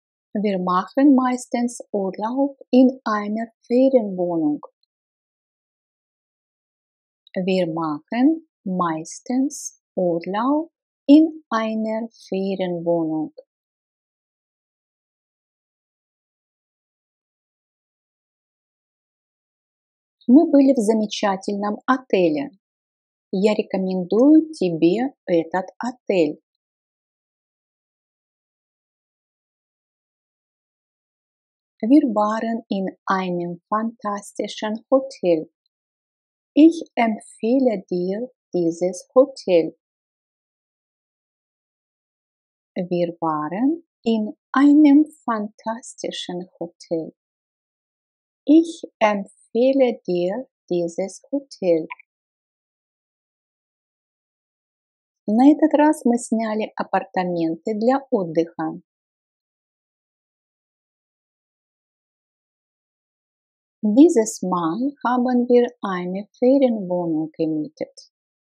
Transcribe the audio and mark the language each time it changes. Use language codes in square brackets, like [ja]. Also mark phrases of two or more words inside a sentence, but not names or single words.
[de] Wir machen meistens Urlaub in einer Ferienwohnung. Wir machen meistens Urlaub in einer Ferienwohnung. [ru] Мы были в замечательном отеле. Я рекомендую тебе этот отель. [de] Wir waren in einem fantastischen Hotel. Ich empfehle dir dieses Hotel. Wir waren in einem fantastischen Hotel. Ich empfehle dir dieses Hotel. [ru] На этот раз мы сняли апартаменты для отдыха. [de] Dieses Mal haben wir eine Ferienwohnung gemietet.